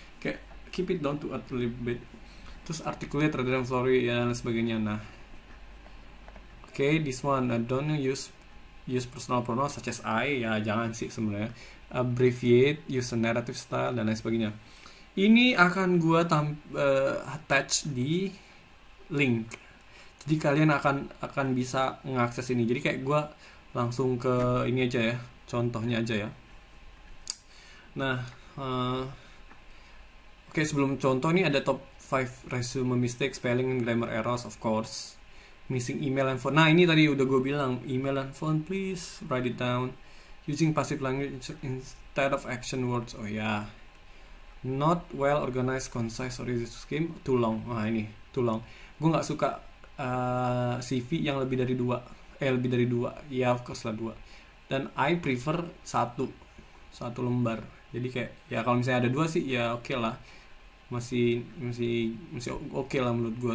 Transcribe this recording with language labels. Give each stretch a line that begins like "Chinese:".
Indonesian: Kayak
English: keep it down to earth a little bit.
Indonesian: Terus
English: articulate rather than flowery
Indonesian: dan sebagainya.
English: Nah, this one, don't use personal pronouns such as I.
Indonesian: Ya jangan sih sebenarnya.
English: Abbreviate, use a narrative style
Indonesian: dan lain sebagainya. Ini akan gue attach di link. Jadi kalian akan bisa mengakses ini. Jadi kayak gue langsung ke ini aja ya, contohnya aja ya. Nah, sebelum contoh ini ada
English: top 5 resume mistake, spelling, and grammar errors, of course. missing email and phone.
Indonesian: Nah ini tadi udah gue bilang,
English: email and phone please write it down using passive language instead of action words. Oh ya, not well organized, concise, or easy to skim, too long.
Indonesian: Nah ini
English: too long,
Indonesian: gue nggak suka CV yang lebih dari dua, ya
English: of course
Indonesian: lah 2, dan
English: I prefer
Indonesian: satu lembar. Jadi kayak ya kalau misalnya ada 2 sih ya oke lah, masih oke lah menurut gue.